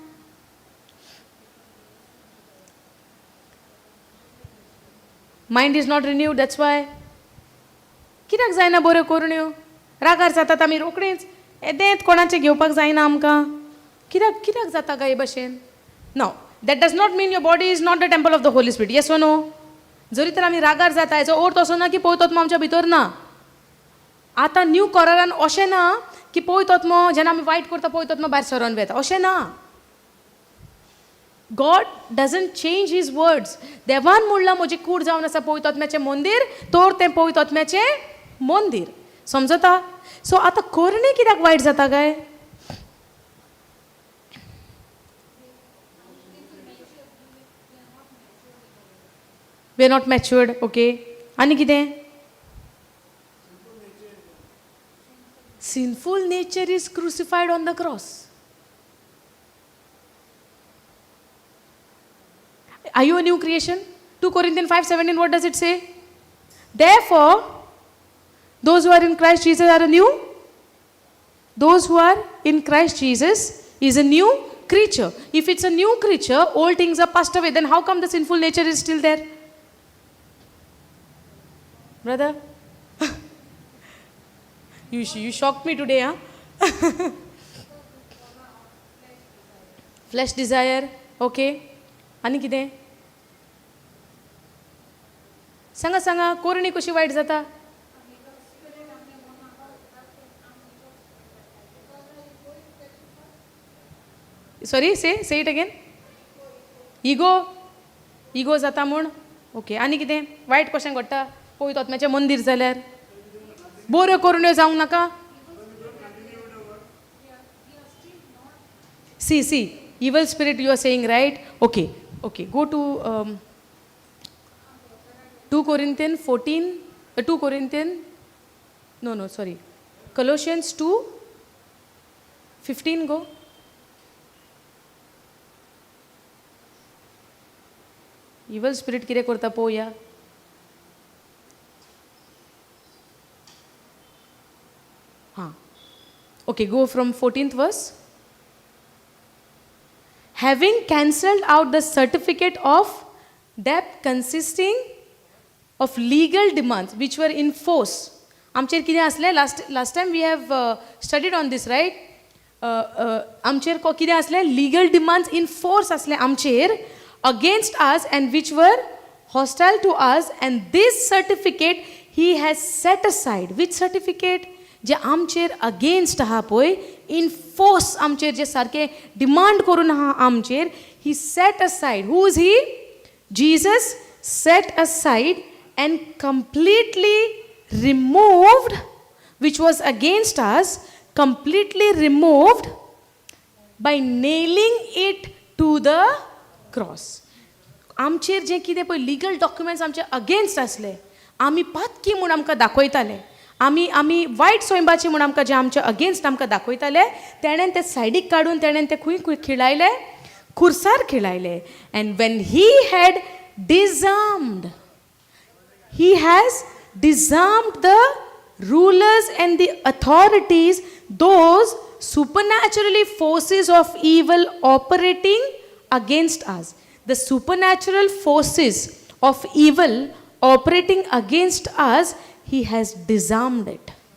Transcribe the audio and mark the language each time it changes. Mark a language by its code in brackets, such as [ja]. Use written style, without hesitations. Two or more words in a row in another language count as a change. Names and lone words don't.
[en] Mind is not renewed, that's why. [kok] कित्याक जायना बऱ्यो करूण्यो? रागार जातात आमी रोखडींच. येदेंत कोणाचें घेवपाक जायना आमकां. कित्याक जाता काय हे भाशेन? [en] No, that does not mean your body is not the temple of the Holy Spirit. Yes or no? [kok] जरी तर आमी रागार जाता हेचो अर्थ असो ना की पवित्र आत्मा आमच्या भितर ना. आतां न्यू करारान अशें ना की पवित्र आत्मा जेन्ना आमी वायट करता पवित्र आत्मा भायर सरोन वेता, अशें ना. [en] God doesn't change his words. [kok] देवान म्हणलां म्हजी कूड जावन आसा पवित्र आत्म्याचें मंदीर, तर तें पवित्र आत्म्याचें मंदीर. समजता? सो आतां करणी कित्याक वायट जाता काय? [en] We are not matured. Okay. [kok] आनी कितें? [en] Sinful nature is crucified on the cross. Are you a new creation? 2 Corinthians 5:17, what does it say? Therefore, those who are in Christ Jesus are a new. Those who are in Christ Jesus is a new creature. If it's a new creature, old things are passed away. Then how come the sinful nature is still there? Brother? you shocked me today, huh? Flesh desire. Okay. [kok] आनी कितें? सांगा कोरणी कशी वायट जाता? [en] Sorry, say it again. [kok] इगो जाता म्हूण. ओके. आनी कितें वायट कशें घडटा पवित्र आत्म्याचें मंदीर जाल्यार? बऱ्यो करून जावंक नाका. [en] See, evil spirit you are saying, right? Okay. Go to 2 Corinthians 14, 2 Corinthians, no, sorry. Colossians 2:15 go. Evil spirit [kok] कितें करता पळोवया. [en] Okay, go from 14th verse. Having cancelled out the certificate of debt consisting of legal demands which were in force. [kok] आमचेर कितें आसलें [en] last time we have studied on this, right? [kok] आमचेर कितें आसलें [en] legal demands in force [kok] आसलें आमचेर [en] against us and which were hostile to us, and this certificate he has set aside. Which certificate? [kok] जे आमचेर अगेन्स्ट आहा पळय, [en] in force [kok] आमचेर जे सारके डिमांड करून आहा आमचेर, [en] he set aside. Who is he? Jesus set aside and completely removed which was against us, completely removed by nailing it to the cross. [kok] आमचेर जे कितें पळय [en] legal documents [kok] आमचे अगेन्स्ट आसले, आमी पातकी म्हूण आमकां दाखयताले, आमी वायट सोयंबाची म्हूण आमकां जे आमचे अगेन्स्ट आमकां दाखयताले, तेणेन ते सायडीक काडून तेणेन ते खंय खिळायले, खुर्सार खिळायले. [en] And when he had disarmed, he has disarmed the rulers and the authorities, those supernaturally forces of evil operating against us. The supernatural forces of evil operating against us, he has disarmed it.